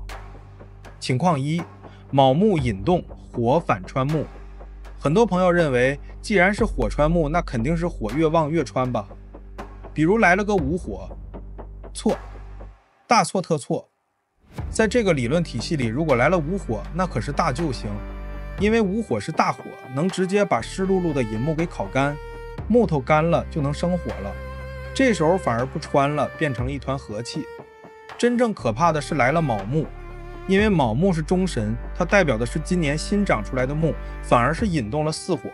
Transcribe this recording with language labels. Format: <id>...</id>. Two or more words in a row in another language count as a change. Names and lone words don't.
<zh>情況一，卯木引動，火反穿木。很多朋友認為，既然是火穿木，那肯定是火越旺越穿吧。比如來了個午火，錯，大錯特錯。在這個理論體系裡，如果來了午火，那可是大救星，因為午火是大火，能直接把濕漉漉的寅木給烤乾，木頭乾了就能生火了。這時候反而不穿了，變成了一团和氣。真正可怕的是來了卯木，因为卯木是中神，它代表的是今年新長出來的木，反而是引動了巳火。</zh>